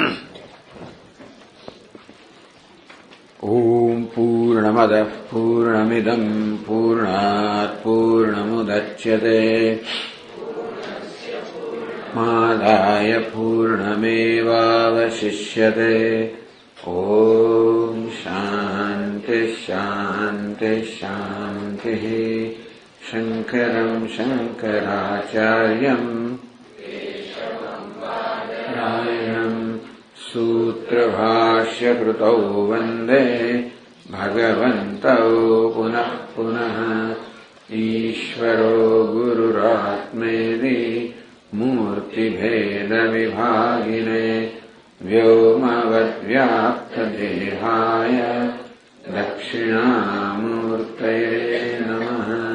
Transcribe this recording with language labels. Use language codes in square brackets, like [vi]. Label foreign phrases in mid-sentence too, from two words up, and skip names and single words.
[sa] ओम पूर्णमद पूर्णमिदम पूर्णात पूर्णमुदच्यते मादाय पूर्णमेवावशिष्यते. ओम शान्ति शान्ति शान्ति. शङ्करं शङ्कराचार्यं सूत्रभाष्यकृतौ वन्दे भगवन्तौ पुनः पुनः। ईश्वरो गुरुरात्मेति मूर्तिभेदविभागिने व्योमवद्व्याप्तदेहाय दक्षिणामूर्तये नमः।